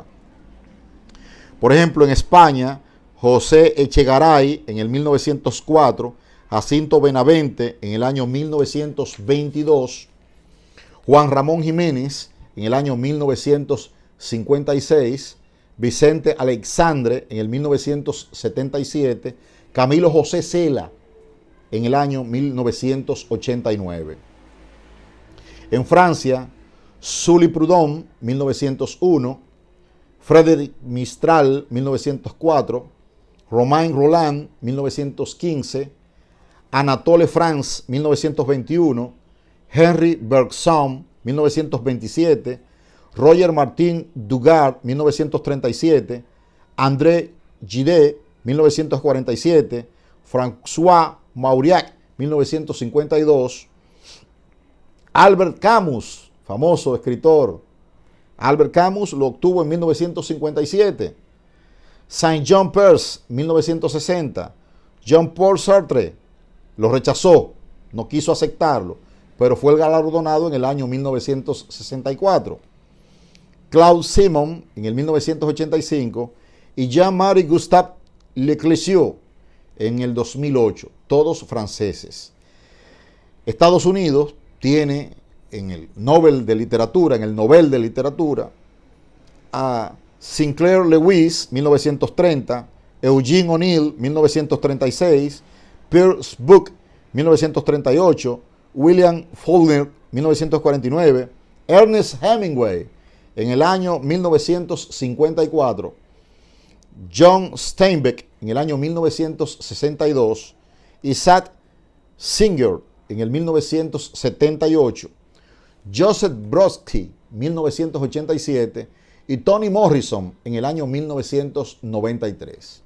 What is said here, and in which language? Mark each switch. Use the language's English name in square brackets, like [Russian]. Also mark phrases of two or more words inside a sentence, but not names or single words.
[Spanish] Por ejemplo, en España, José Echegaray en el 1904, Jacinto Benavente en el año 1922, Juan Ramón Jiménez en el año 1956, Vicente Alexandre en el 1977, Camilo José Cela en el año 1989. En Francia, Sully Prudhomme, 1901, Frédéric Mistral, 1904, Romain Rolland, 1915, Anatole France, 1921, Henri Bergson, 1927, Roger Martin Dugard, 1937, André Gide, 1947, François Mauriac, 1952, Albert Camus, famoso escritor. Albert Camus lo obtuvo en 1957. Saint-Jean Perse, 1960. Jean-Paul Sartre lo rechazó, no quiso aceptarlo, pero fue el galardonado en el año 1964. Claude Simon en el 1985 y Jean-Marie Gustave Leclerc en el 2008, todos franceses. Estados Unidos tiene en el Nobel de Literatura, a Sinclair Lewis, 1930, Eugene O'Neill, 1936, Pierce Book, 1938, William Faulkner, 1949, Ernest Hemingway, en el año 1954, John Steinbeck, en el año 1962, Isaac Singer, en el 1978, Joseph Brodsky, 1987, y Toni Morrison en el año 1993.